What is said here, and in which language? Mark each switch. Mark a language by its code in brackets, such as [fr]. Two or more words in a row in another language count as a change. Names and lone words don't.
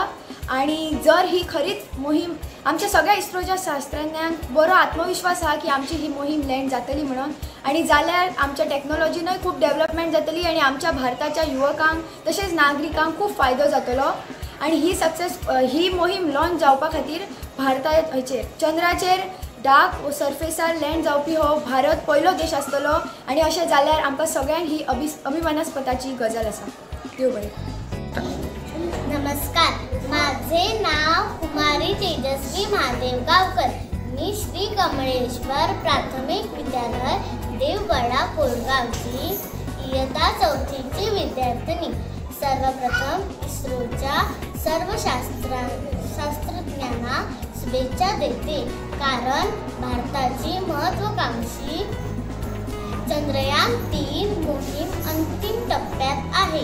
[kok] आणि जर ही खरीच मोहीम, आमच्या सगळ्या इस्रोच्या शास्त्रज्ञांक बरो आत्मविश्वास आसा की आमची ही मोहीम लँड जातली म्हणून, आणि जाल्यार आमच्या टॅक्नॉलॉजीनूय खूब डेव्हलपमेंट जातली, आणि आमच्या भारताच्या युवकांक तशेंच नागरिकांक खूब फायदो जातलो. आणि ही मोहीम लॉन्च जावपा खातीर भारताचेर चंद्राचेर डार्क सर्फेसार लँड जावपी हो भारत पयलो देश आसतलो, आणि अशें जाल्यार आमकां सगळ्यांक ही अभिमानास्पदाची गजाल आसा. देव बरें. [mr] नमस्कार, माझे नाव कुमारी तेजस्वी महादेव गावकर. मी श्री कमलेश्वर प्राथमिक विद्यालय देवगडा कोरगावची इयत्ता 4थीची विद्यार्थिनी. सर्वप्रथम इस्रोच्या सर्व शास्त्रज्ञांना शुभेच्छा देते, कारण भारताची महत्त्वाकांक्षी Chandrayaan 3 मोहीम अंतिम टप्प्यात आहे.